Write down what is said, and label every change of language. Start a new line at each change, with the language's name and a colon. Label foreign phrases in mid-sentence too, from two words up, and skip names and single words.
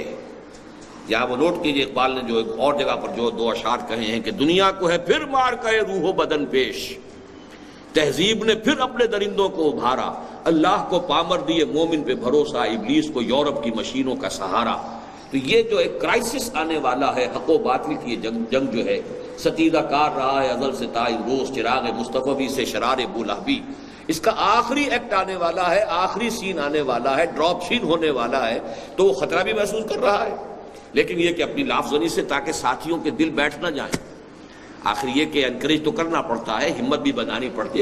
Urdu: یہاں وہ نوٹ کیجئے اقبال نے جو ایک اور جگہ پر جو 2 اشعار کہے ہیں کہ دنیا کو ہے پھر مار کہے روح و بدن پیش، تہذیب نے پھر اپنے درندوں کو ابھارا، اللہ کو پامر دیے مومن پہ بھروسہ، ابلیس کو یورپ کی مشینوں کا سہارا. تو یہ جو ایک کرائسس آنے والا ہے، حق و باطل کی جنگ جو ہے ستیدہ کار رہا ہے ازل سے تا امروز، چراغ مصطفی سے شرار بولہبی. اس کا آخری ایکٹ آنے والا ہے، آخری سین آنے والا ہے،
English: drop scene
Urdu: ہونے والا ہے. تو وہ خطرہ بھی محسوس کر رہا ہے، لیکن یہ کہ اپنی لافزنی سے تاکہ ساتھیوں کے دل بیٹھ نہ جائیں. آخر یہ کہ انکریج تو کرنا پڑتا ہے، ہمت بھی بنانی پڑتی ہے.